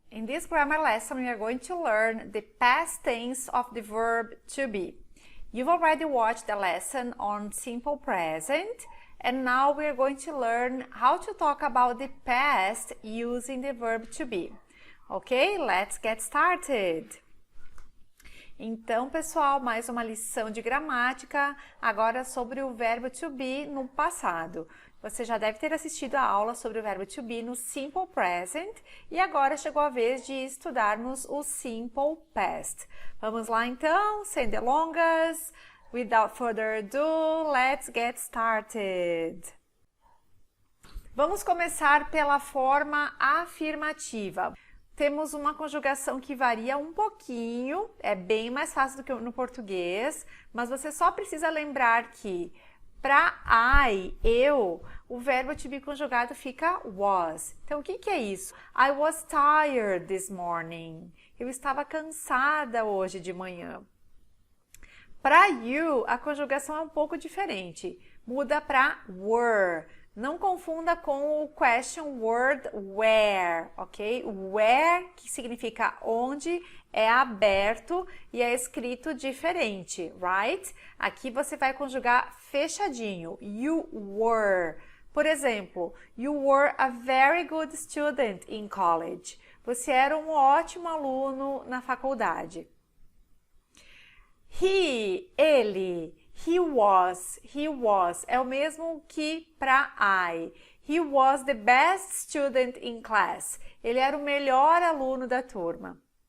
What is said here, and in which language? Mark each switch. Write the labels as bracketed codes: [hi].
[en] In this grammar lesson, we are going to learn the past tense of the verb to be. You've already watched the lesson on simple present, and now we are going to learn how to talk about the past using the verb to be. Ok? Let's get started! [pt] Então, pessoal, mais uma lição de gramática, agora sobre o verbo to be no passado. Você já deve ter assistido a aula sobre o verbo to be no Simple Present e agora chegou a vez de estudarmos o Simple Past. Vamos lá então, sem delongas, [en] without further ado, let's get started. [pt] Vamos começar pela forma afirmativa. Temos uma conjugação que varia um pouquinho, é bem mais fácil do que no português, mas você só precisa lembrar que para eu, o verbo to be conjugado fica was. Então, o que é isso? [en] I was tired this morning. [pt] Eu estava cansada hoje de manhã. Para you, a conjugação é um pouco diferente. Muda para were. Não confunda com o question word where, ok? Where, que significa onde, é aberto e é escrito diferente, right? Aqui você vai conjugar fechadinho. [en] You were. Por exemplo, you were a very good student in college. [pt] Você era um ótimo aluno na faculdade. Ele. [en] He was [pt] é o mesmo que para I. [en] He was the best student in class. [pt] Ele era o melhor aluno da turma.